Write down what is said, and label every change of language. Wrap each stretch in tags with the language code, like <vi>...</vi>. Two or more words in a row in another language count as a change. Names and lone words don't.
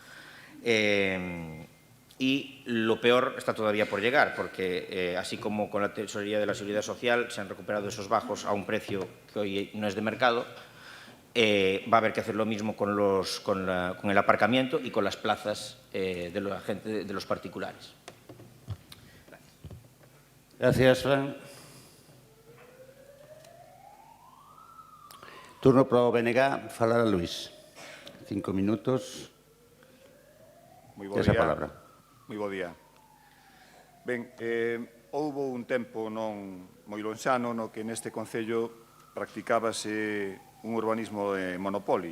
<es>Y lo peor está todavía por llegar, porque así como con la Tesorería de la Seguridad Social se han recuperado esos bajos a un precio que hoy no es de mercado, va a haber que hacer lo mismo con el aparcamiento y con las plazas de los particulares. Gracias, Fran.</es> <gl>Turno para o BNG, falará Luís. 5 minutos. Moi bo Esa día. palabra. Moi bo día. Ben, houbo un tempo non moi lonxano no que neste Concello practicábase un urbanismo de monopoli.</gl>